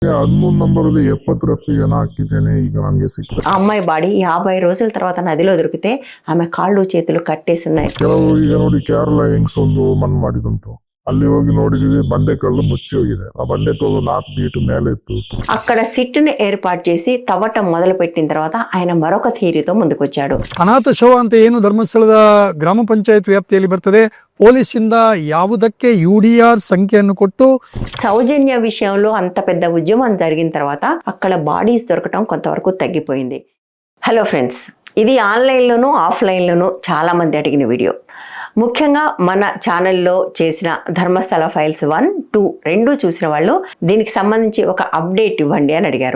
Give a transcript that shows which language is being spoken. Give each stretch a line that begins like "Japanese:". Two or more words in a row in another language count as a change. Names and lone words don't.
Kannada: ಅನ್ನೋನ್ ನಂಬರಲ್ಲಿ 70 ಜನ ಹಾಕಿದ್ದೇನೆ. ಈಗ ನನಗೆ ಸಿಕ್ಕಿದೆ.
Telugu: ఆ అమ్మాయి బాడీ 50 రోజుల తర్వాత నదిలో దొరికితే ఆమె కాళ్ళు చేతులు కట్టేసి ఉన్నాయి.
Kannada: ಕೆಲವರು ಈಗ ನೋಡಿ ಕೇರಳ ಹೆಂಗ್ಸೊಂದು ಮಣ್ಣು ಮಾಡಿದಂತು. ಅಲ್ಲಿ ಹೋಗಿ ನೋಡಿದ್ವಿ, ಬಂಡೆಕಲ್ಲು ಮುಚ್ಚಿ ಹೋಗಿದೆ. ಆ ಬಂಡೆಕಲ್ಲು 4 ಫೀಟ್ ಮೇಲೆ ಇತ್ತು.
Telugu: అక్కడ సిట్టుని ఏర్పాటు చేసి తవ్వటం మొదలు పెట్టిన తర్వాత ఆయన మరొక థియరీతో ముందుకొచ్చాడు.
Kannada: ಅನಾಥ ಶವ ಅಂತ ಏನು ಧರ್ಮಸ್ಥಳದ ಗ್ರಾಮ ಪಂಚಾಯತ್ ವ್ಯಾಪ್ತಿಯಲ್ಲಿ ಬರ್ತದೆ, ಪೊಲೀಸಿಂದ ಯಾವುದಕ್ಕೆ ಯುಡಿಆರ್ ಸಂಖ್ಯೆಯನ್ನು ಕೊಟ್ಟು
Telugu: సౌజన్య విషయంలో అంత పెద్ద ఉద్యమం జరిగిన తర్వాత అక్కడ బాడీస్ దొరకటం కొంతవరకు తగ్గిపోయింది. హలో ఫ్రెండ్స్, ఇది ఆన్లైన్లోనూ ఆఫ్లైన్లోనూ చాలామంది అడిగిన వీడియో. ముఖ్యంగా మన ఛానల్లో చేసిన ధర్మస్థల ఫైల్స్ 1, 2 రెండు చూసిన వాళ్ళు దీనికి సంబంధించి ఒక అప్డేట్ ఇవ్వండి అని అడిగారు.